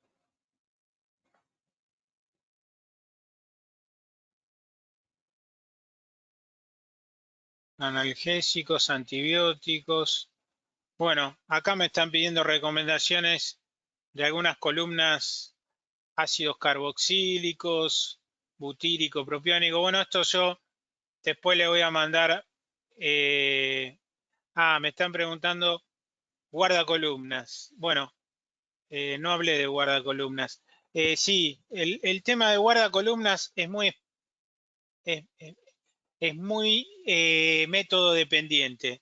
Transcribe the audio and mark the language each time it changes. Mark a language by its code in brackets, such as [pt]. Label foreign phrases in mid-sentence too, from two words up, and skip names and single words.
[es] Analgésicos, antibióticos. Bueno, acá me están pidiendo recomendaciones de algunas columnas, ácidos carboxílicos, butírico, propiónico. Bueno, esto yo después le voy a mandar. Me están preguntando guardacolumnas. Bueno, no hablé de guardacolumnas. Sí, el tema de guardacolumnas es, es muy método dependiente.